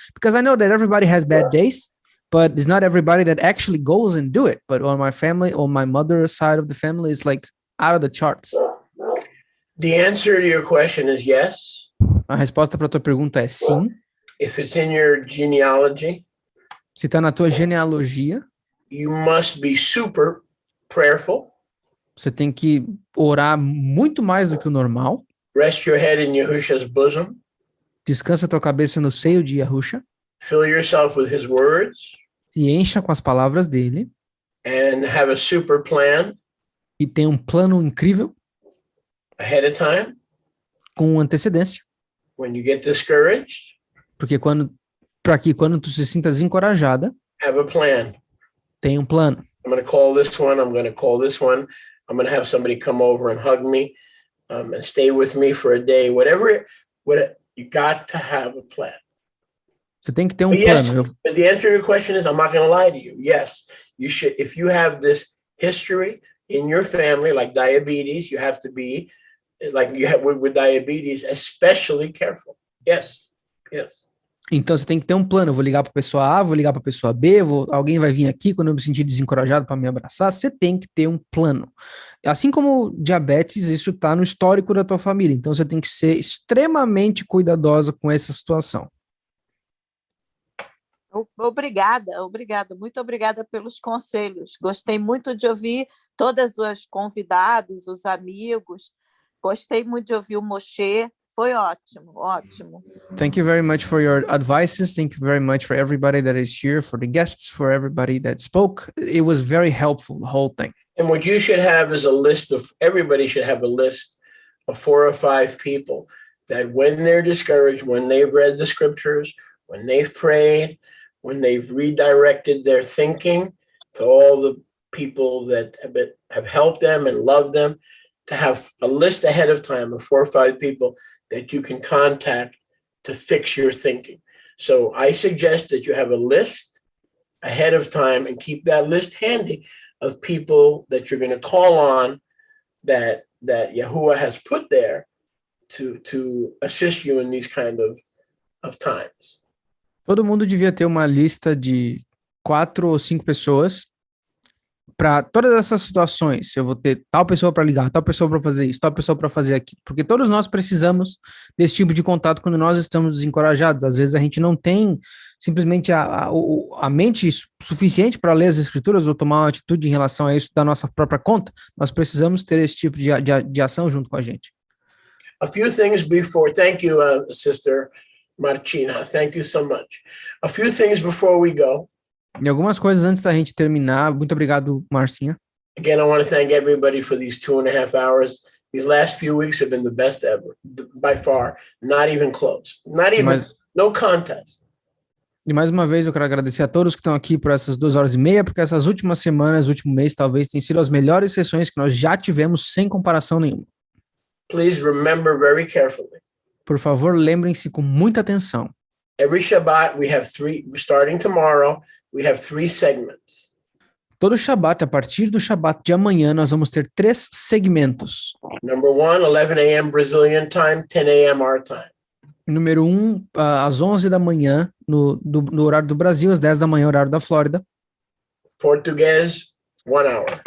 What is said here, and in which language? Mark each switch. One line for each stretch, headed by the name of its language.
English: Because I know that everybody has bad days, but it's not everybody that actually goes and do it. But on my mother's side of the family is like out of the charts. The answer to your question is yes.
Portuguese: A resposta para tua pergunta é sim.
English: If it's in your genealogy,
Portuguese: Se está na tua genealogia,
English: you must be super prayerful.
Portuguese: você tem que orar muito mais do que o normal.
English: Rest your head in Yahusha's bosom.
Portuguese: Descansa tua cabeça no seio de Yahusha.
English: Fill yourself with his words.
Portuguese: Se encha com as palavras dele.
English: And have a super plan.
Portuguese: E tem um plano incrível.
English: Ahead of time.
Portuguese: Com antecedência.
English: When you get discouraged.
Portuguese: Porque quando tu se sinta desencorajada.
English: Have a plan.
Portuguese: Tem um plano.
English: I'm going to call this one. I'm going to call this one. I'm going to have somebody come over and hug me and stay with me for a day. Whatever, you got to have a plan.
Portuguese: Você tem que ter um plano.
English: Yes, but the answer to your question is, I'm not going to lie to you. Yes, you should. If you have this history in your family, like diabetes, you have to be, like you have with diabetes, especially careful. Yes, yes.
Portuguese: Então você tem que ter um plano. Eu vou ligar para a pessoa A, vou ligar para a pessoa B, alguém vai vir aqui quando eu me sentir desencorajado para me abraçar. Você tem que ter um plano. Assim como diabetes, isso está no histórico da tua família. Então você tem que ser extremamente cuidadosa com essa situação. Obrigada, muito obrigada pelos conselhos. Gostei muito de ouvir todos os convidados, os amigos. Gostei muito de ouvir o Moshe. Foi ótimo.
English: Thank you very much for your advices. Thank you very much for everybody that is here, for the guests, for everybody that spoke. It was very helpful, the whole thing. And what you should have is everybody should have a list of 4 or 5 people that when they're discouraged, when they've read the scriptures, when they've prayed, when they've redirected their thinking to all the people that have helped them and loved them, to have a list ahead of time of 4 or 5 people that you can contact to fix your thinking. So I suggest that you have a list ahead of time and keep that list handy of people that you're going to call on that Yahuwah has put there to assist you in these kind of times.
Portuguese: Todo mundo devia ter uma lista de 4 ou 5 pessoas para todas essas situações. Eu vou ter tal pessoa para ligar, tal pessoa para fazer isso, tal pessoa para fazer aquilo. Porque todos nós precisamos desse tipo de contato quando nós estamos desencorajados. Às vezes a gente não tem simplesmente a mente suficiente para ler as escrituras ou tomar uma atitude em relação a isso da nossa própria conta. Nós precisamos ter esse tipo de ação junto com a gente.
English: A few things before. Thank you, Sister Martina. Thank you so much. A few things before we go.
Portuguese: E algumas coisas antes da gente terminar. Muito obrigado, Marcinha.
English: Again, I want to thank everybody for these 2.5 hours. These last few weeks have been the best ever, by far. Not even close. No contest.
Portuguese: E mais uma vez eu quero agradecer a todos que estão aqui por essas 2 horas e meia, porque essas últimas semanas, último mês, talvez tenham sido as melhores sessões que nós já tivemos sem comparação nenhuma.
English: Please remember very carefully.
Portuguese: Por favor, lembrem-se com muita atenção.
English: Every Shabbat we have 3, starting tomorrow, we have 3 segments.
Portuguese: Todo Shabbat, a partir do Shabbat de amanhã, nós vamos ter 3 segmentos.
English: Number 1, 11 a.m. Brazilian time, 10 a.m. our time.
Portuguese: Número 1, às 11 da manhã, no horário do Brasil, às 10 da manhã, horário da Flórida.
English: Português, 1 hour.